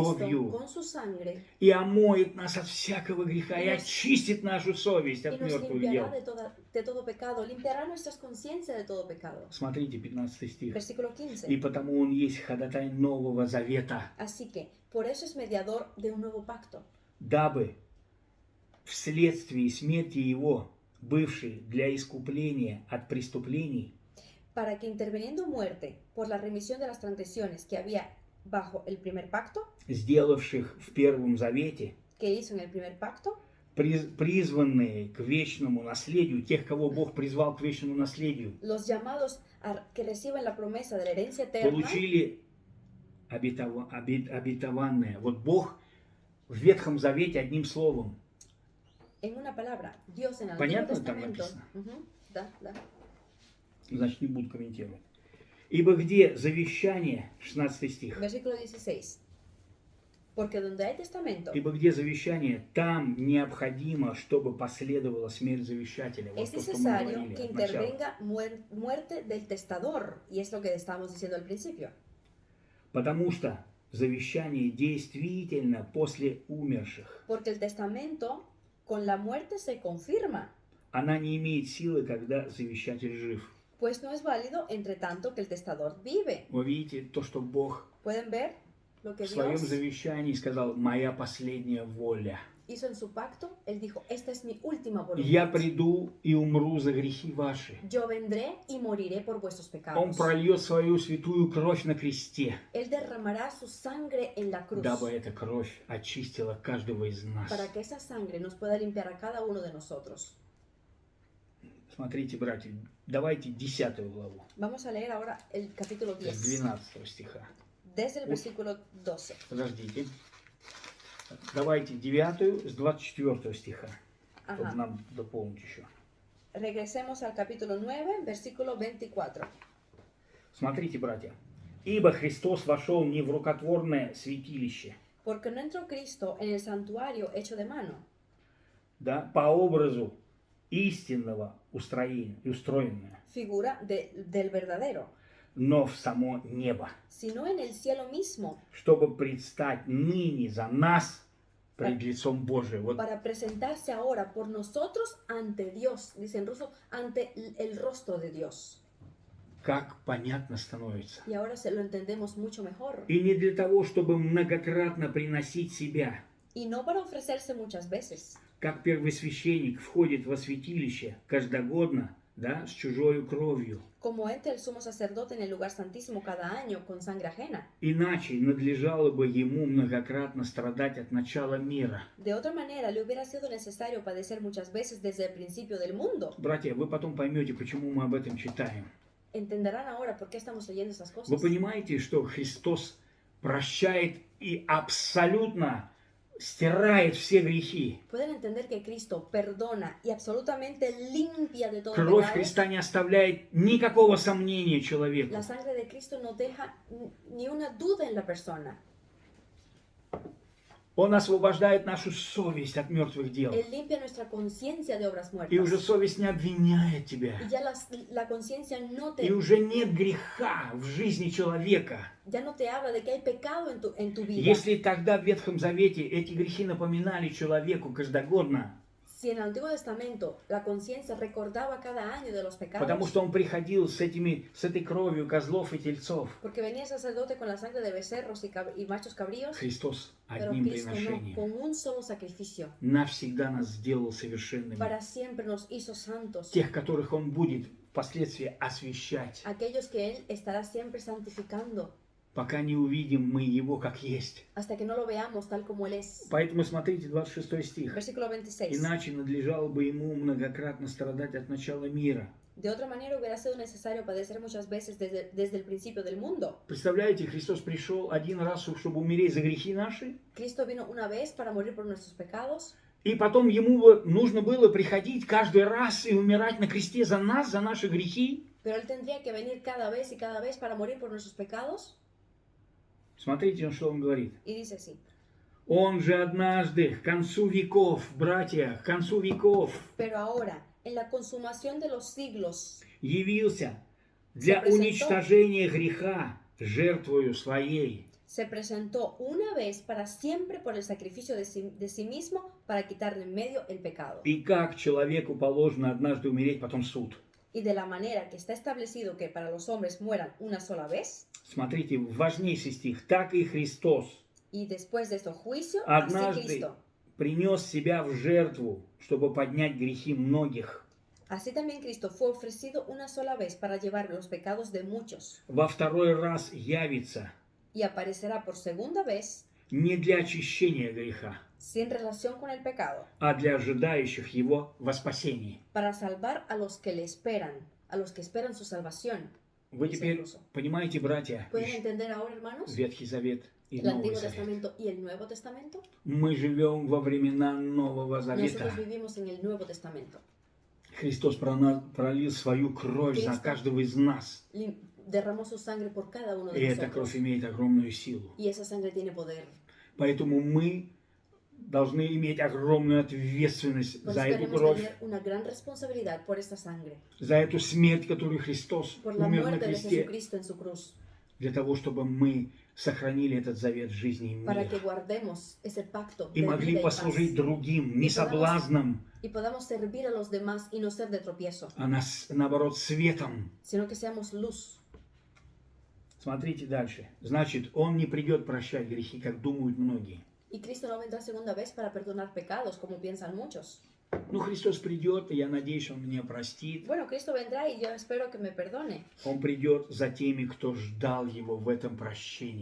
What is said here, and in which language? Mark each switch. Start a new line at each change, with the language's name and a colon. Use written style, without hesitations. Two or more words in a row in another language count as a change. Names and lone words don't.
Russian: кровью
Spanish: con su sangre
Russian: и омоет нас от всякого греха, и
Spanish: Y nos-
Russian: очистит нашу совесть
Spanish: y
Russian: от
Spanish: nos
Russian: мертвых
Spanish: limpiará
Russian: дел.
Spanish: de todo pecado, limpiará nuestras conciencias de todo pecado.
Russian: Смотрите, 15 стих.
Spanish: Versículo
Russian: И
Spanish: 15.
Russian: потому Он есть ходатай нового завета,
Spanish: Así que, por eso es mediador de un nuevo pacto,
Russian: дабы вследствие смерти Его, бывшей для искупления от преступлений,
Spanish: para que interviniendo muerte por la remisión de las transgresiones que había bajo el primer pacto,
Russian: сделавших в Первом Завете,
Spanish: que hizo en el primer pacto,
Russian: призванные к вечному наследию, тех, кого Бог призвал к вечному наследию,
Spanish: los llamados a que reciban la promesa de la herencia eterna,
Russian: получили обетованное. Вот Бог в Ветхом Завете одним словом.
Spanish: en una palabra, Dios en el
Russian: Понятно
Spanish: Antiguo
Russian: там
Spanish: Testamento,
Russian: написано? da. Значит, не буду комментировать. Ибо где завещание, 16 стих,
Spanish: Versículo 16. Porque donde hay testamento,
Russian: ибо где завещание, там необходимо, чтобы последовала смерть завещателя. Вот
Spanish: es
Russian: то, что мы
Spanish: necesario
Russian: говорили
Spanish: que
Russian: от начала.
Spanish: intervenga muerte del testador. Y es lo que estábamos diciendo al principio.
Russian: Потому что завещание действительно после умерших.
Spanish: Porque el testamento con la muerte se confirma,
Russian: Она не имеет силы, когда завещатель жив.
Spanish: pues no es válido entre tanto que el testador vive.
Russian: Вы видите то, что Бог
Spanish: ¿Pueden ver lo que
Russian: в своем
Spanish: Dios
Russian: завещании сказал: «Моя последняя воля».
Spanish: hizo en su pacto, Él dijo, esta es mi última
Russian: Я
Spanish: voluntad.
Russian: приду и умру за грехи ваши.
Spanish: Yo vendré y moriré por vuestros
Russian: Он
Spanish: pecados.
Russian: прольет свою святую кровь на кресте,
Spanish: Él derramará su sangre en la cruz
Russian: дабы эта кровь очистила каждого из нас.
Spanish: para que esa sangre nos pueda limpiar a cada uno de nosotros.
Russian: Смотрите, братья, давайте 10 главу,
Spanish: Vamos a leer ahora el capítulo
Russian: с
Spanish: 10,
Russian: 12 стиха.
Spanish: desde el versículo 12.
Russian: Подождите. Давайте 9 с 24 стиха, чтобы
Spanish: Ajá.
Russian: нам дополнить еще.
Spanish: Regresemos al capítulo 9, versículo 24.
Russian: Смотрите, братья. Ибо Христос вошел не в рукотворное святилище,
Spanish: Porque no entró Cristo en el santuario hecho de mano,
Russian: да, по образу истинного устроенное,
Spanish: figura del verdadero,
Russian: но в само небо,
Spanish: sino en el cielo mismo,
Russian: чтобы предстать ныне за нас пред лицом Божиим. Вот
Spanish: para presentarse ahora por nosotros ante Dios, dice en ruso, ante el rostro de Dios.
Russian: как понятно становится.
Spanish: Y ahora se lo entendemos mucho mejor.
Russian: И не для того, чтобы многократно приносить себя,
Spanish: Y no para ofrecerse muchas veces,
Russian: как первосвященник входит во святилище каждогодно, да, с чужою кровью.
Spanish: como entra el sumo sacerdote en el lugar santísimo cada año con sangre ajena.
Russian: Иначе надлежало бы ему многократно страдать от начала мира.
Spanish: De otra manera, le hubiera sido necesario padecer muchas veces desde el principio del mundo.
Russian: Братья, вы потом поймете, почему мы об этом читаем.
Spanish: Entenderán ahora por qué estamos leyendo esas
Russian: Вы
Spanish: cosas.
Russian: понимаете, что Христос прощает и абсолютно стирает все грехи.
Spanish: Pueden entender que Cristo perdona y absolutamente limpia de todo
Russian: Кровь
Spanish: pecado.
Russian: Христа не оставляет никакого сомнения человеку.
Spanish: La sangre de Cristo no deja ni una duda en la persona.
Russian: Он освобождает нашу совесть от мертвых дел.
Spanish: Él limpia nuestra conciencia de obras
Russian: И уже
Spanish: muertas.
Russian: совесть не обвиняет тебя.
Spanish: Y ya la conciencia no
Russian: И
Spanish: te,
Russian: уже нет греха в жизни человека.
Spanish: ya no te habla de que hay pecado en tu vida.
Russian: Если тогда в Ветхом Завете эти грехи напоминали человеку каждогодно,
Spanish: Si en el Antiguo Testamento la conciencia recordaba cada año de los
Russian: потому
Spanish: pecados,
Russian: что он приходил с этой кровью козлов и тельцов,
Spanish: porque venía el sacerdote con la sangre de becerros y machos cabríos,
Russian: Христос
Spanish: pero
Russian: одним
Spanish: Cristo no,
Russian: приношением
Spanish: con un solo sacrificio,
Russian: навсегда нас сделал совершенными.
Spanish: para siempre nos hizo santos,
Russian: Тех, которых он будет впоследствии освящать,
Spanish: aquellos que Él estará siempre santificando,
Russian: пока не увидим мы его как есть.
Spanish: hasta que no lo veamos tal como Él es.
Russian: Поэтому смотрите 26 стих.
Spanish: Versículo 26.
Russian: Иначе надлежало бы ему многократно страдать от начала мира.
Spanish: De otra manera hubiera sido necesario padecer muchas veces desde el principio del mundo.
Russian: Представляете, Христос пришел один раз, чтобы умереть за грехи наши,
Spanish: Cristo vino una vez para morir por nuestros pecados,
Russian: и потом ему нужно было приходить каждый раз и умирать на кресте за нас, за наши грехи.
Spanish: pero Él tendría que venir cada vez y cada vez para morir por nuestros pecados.
Russian: Смотрите, что он говорит.
Spanish: Y dice así.
Russian: Он же однажды, к концу веков, братья, к концу веков,
Spanish: Pero ahora, en la consumación de los siglos,
Russian: явился для
Spanish: presentó.
Russian: уничтожения греха жертвою своей.
Spanish: se presentó una vez para siempre por el sacrificio de sí mismo para quitar de en medio el pecado.
Russian: И как человеку положено однажды умереть, потом суд.
Spanish: Y de la manera que está establecido que para los hombres mueran una sola vez,
Russian: Смотрите, важнейший стих. Так и Христос
Spanish: y después de esto juicio, así
Russian: однажды
Spanish: Cristo.
Russian: принес себя в жертву, чтобы поднять грехи многих.
Spanish: Así también Cristo fue ofrecido una sola vez para llevar los pecados de muchos
Russian: Во второй раз явится
Spanish: y aparecerá por segunda vez
Russian: не для очищения греха,
Spanish: sin relación con el pecado,
Russian: а для ожидающих его во спасении.
Spanish: para salvar a los que le esperan, a los que esperan su salvación.
Russian: Вы
Spanish: Dice
Russian: теперь
Spanish: incluso.
Russian: понимаете, братья,
Spanish: ¿Pueden entender ahora, hermanos?
Russian: Ветхий Завет и
Spanish: El
Russian: Новый
Spanish: Antiguo
Russian: Завет.
Spanish: Testamento y el Nuevo Testamento.
Russian: Мы живем во времена Нового Завета.
Spanish: Nosotros vivimos en el Nuevo Testamento.
Russian: Христос пролил свою кровь за
Spanish: Cristo.
Russian: каждого из нас.
Spanish: Derramó su sangre por cada uno
Russian: И
Spanish: de
Russian: эта кровь
Spanish: nosotros.
Russian: имеет огромную силу.
Spanish: Y esa sangre tiene poder.
Russian: Поэтому мы должны иметь огромную ответственность
Spanish: Por
Russian: за
Spanish: eso
Russian: эту
Spanish: tenemos
Russian: кровь,
Spanish: tener una gran responsabilidad por esta sangre,
Russian: за эту смерть, которую Христос
Spanish: por la
Russian: умер на
Spanish: muerte de
Russian: кресте,
Spanish: Jesucristo en su cruz,
Russian: для того, чтобы мы сохранили этот завет жизни и
Spanish: para que
Russian: мира.
Spanish: guardemos ese pacto
Russian: И
Spanish: de
Russian: могли
Spanish: vida y paz
Russian: послужить другим, не
Spanish: И podamos-
Russian: соблазном,
Spanish: y podamos servir a los demás y no ser de tropiezo,
Russian: а наоборот светом.
Spanish: sino que seamos luz.
Russian: Смотрите дальше. Значит, Он не придет прощать грехи, как думают многие.
Spanish: Y Cristo no vendrá segunda vez para perdonar pecados, como piensan muchos.
Russian: Ну, Христос придет, и я надеюсь, Он меня простит.
Spanish: Bueno, Cristo vendrá y yo espero que me perdone.
Russian: Он придет за теми, кто ждал Его в этом прощении.